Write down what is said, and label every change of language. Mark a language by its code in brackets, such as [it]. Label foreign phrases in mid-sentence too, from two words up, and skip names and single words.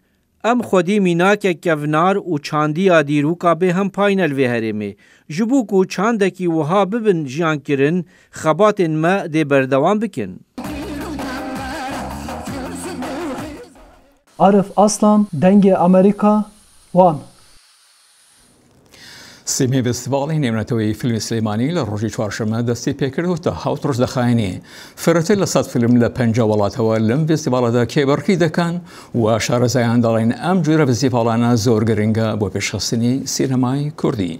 [ku] Em xwedî mînakek kevnar û çandiya dîroka bê hem paynel vê herêmê. Ji bo ku çandekî wiha bibin jiyankirin, xebatên me dê berdewam bikin. Arif Aslan, Dengê Amerîka, Wan. [ckb] سیمی فستیوالی نێونەتەوەی فیلمی سلێمانی لە ڕۆژی چوارشەممە دەستی پێکردوتە حوت ڕۆژ دەخایێنێ. فرەتر لە 100 فیلم لە 5 وڵاتەوە لەم فستیڤالەدا کێبەرکی دەکەن و شارەزایان دەڵێن ئەم جۆرە فستیڤالانە زۆر گرنگە بۆ پێشخستنی سینەمای کوردی.